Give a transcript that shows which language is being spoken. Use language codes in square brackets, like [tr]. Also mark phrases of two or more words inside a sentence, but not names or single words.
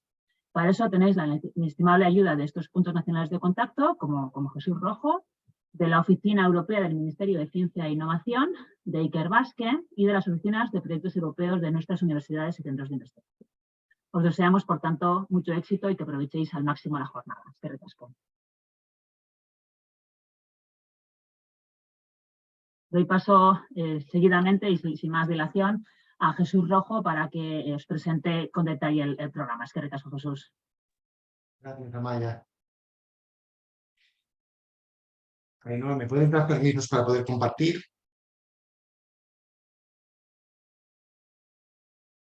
[es] Para eso tenéis la inestimable ayuda de estos puntos nacionales de contacto, como Jesús Rojo, de la Oficina Europea del Ministerio de Ciencia e Innovación, de Ikerbasque y de las oficinas de proyectos europeos de nuestras universidades y centros de investigación. Os deseamos, por tanto, mucho éxito y que aprovechéis al máximo la jornada. [eu] Eskerrik asko. [es] Doy paso seguidamente y sin más dilación a Jesús Rojo para que os presente con detalle el programa. [eu] Eskerrik asko, Jesús. [es] Gracias, Amaia. ¿Me pueden dar permisos para poder compartir?